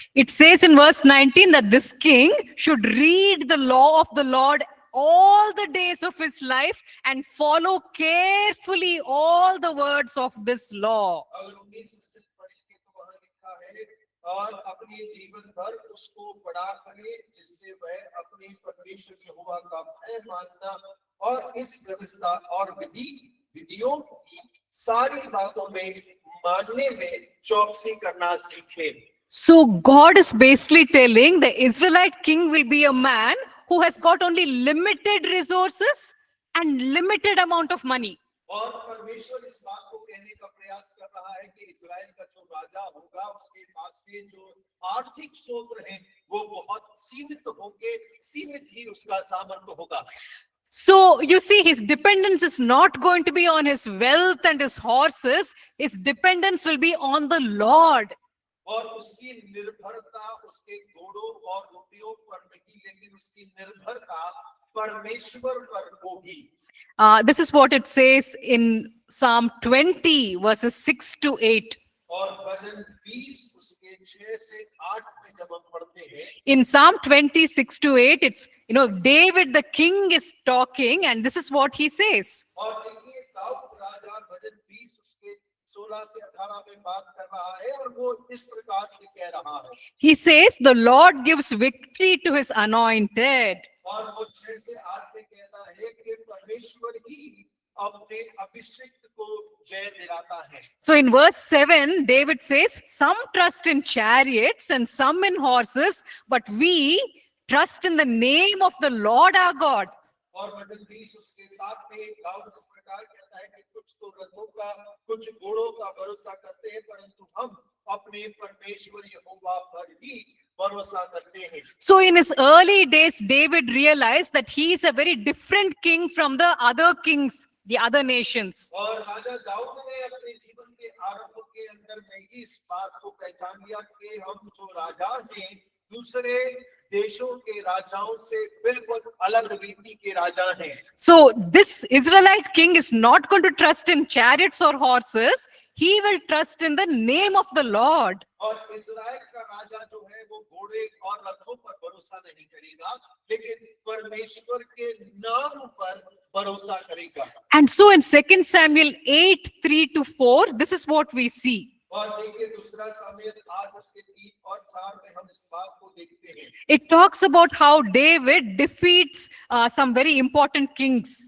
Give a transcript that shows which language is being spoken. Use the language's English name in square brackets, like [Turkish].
[English] It says in verse 19 that this king should read the law of the Lord all the days of his life and follow carefully all the words of this law. [Hindi] अगर 19 पढ़ेंगे तो वहां लिखा है, और अपने जीवन भर उसको पढ़ा करे, जिससे वह अपने परमेश्वर यहोवा का भय मानना और इस व्यवस्था और विधियों की सारी बातों में मानने में चौकसी करना सीखे। [English] So God is basically telling the Israelite king will be a man who has got only limited resources and limited amount of money. [Hindi] और परमेश्वर इस बात को कहने का प्रयास कर रहा है कि इस्राएल का जो राजा होगा, उसके पास के जो आर्थिक स्रोत हैं वो बहुत सीमित होंगे, सीमित ही उसका सामर्थ्य होगा। [English] So you see, his dependence is not going to be on his wealth and his horses. His dependence will be on the Lord. [Hindi] और उसकी निर्भरता उसके घोड़ों और रुपयों पर नहीं, लेकिन उसकी निर्भरता परमेश्वर पर होगी। [English] This is what it says in Psalm 20, verses 6 to 8. [Hindi] और भजन 20 उसके 6 से 8 में जब हम पढ़ते हैं, [English] In Psalm 26 to 8, it's, David the king is talking, and this is what he says. [Hindi] और देखिए दाऊद राजा भजन 20 उसके 16 से 18 में बात कर रहा है, और वो इस प्रकार से कह रहा है। [English] He says, the Lord gives victory to his anointed. [Hindi] और वो 6 से 8 में कहता है कि परमेश्वर ही अपने अभिषिक्त को जय दिलाता है। [English] So in verse 7, David says, some trust in chariots and some in horses, but we trust in the name of the Lord our God. [Hindi] और भजन 20 उसके साथ में दाऊद इस प्रकार कहता है कि कुछ तो रथों का, कुछ घोड़ों का भरोसा करते हैं, परंतु हम अपने परमेश्वर यहोवा पर ही भरोसा करते हैं। [English] So in his early days, David realized that he is a very different king from the other kings, the other nations. [Hindi] और राजा दाऊद ने अपने जीवन के आरंभ के अंदर में ही इस बात को पहचान लिया कि हम जो राजा हैं, दूसरे देशों के राजाओं से बिल्कुल अलग रीति के राजा हैं। [English] So this Israelite king is not going to trust in chariots or horses. He will trust in the name of the Lord. [Hindi] और इस्राएल का राजा जो है वो घोड़े और रथों पर भरोसा नहीं करेगा, लेकिन परमेश्वर के नाम पर भरोसा करेगा। [English] And so in 2 Samuel 8, 3 to 4, this is what we see. [Hindi] और देखिए दूसरा सामुएल 8 उसके 3 और 4 में हम इस बात को देखते हैं। [English] It talks about how David defeats some very important kings.